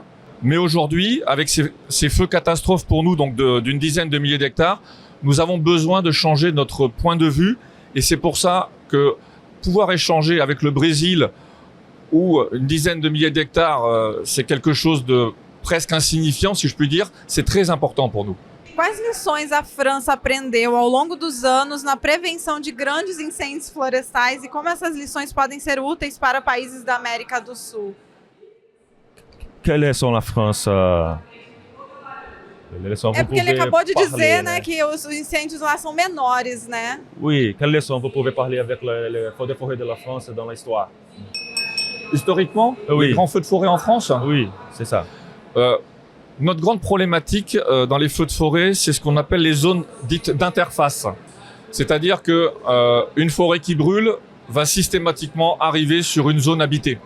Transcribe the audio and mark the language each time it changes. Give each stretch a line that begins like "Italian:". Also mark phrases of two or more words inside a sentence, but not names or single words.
French: Mais aujourd'hui, avec ces feux catastrophes pour nous, donc d'une dizaine de milliers d'hectares, nous avons besoin de changer notre point de vue. Et c'est pour ça que pouvoir échanger avec le Brésil, où une dizaine de milliers d'hectares, c'est quelque chose de presque insignifiant, si je puis dire, c'est très important pour nous.
Portuguese: Quais lições a França aprendeu ao longo dos anos na prevenção de grandes incêndios florestais e como essas lições podem ser úteis para países da América do Sul?
French: Quelle sont la France?
Portuguese: É porque ele acabou de dizer, né, que os incêndios lá são menores, né?
French: Oui, quelle leçon vous pouvez parler avec les feux de forêt de la France dans l'histoire? Historiquement, oui. Les grands feux de forêt en France? Oui, c'est ça. Notre grande problématique dans les feux de forêt, c'est ce qu'on appelle les zones dites d'interface. C'est-à-dire que une forêt qui brûle va systématiquement arriver sur une zone habitée.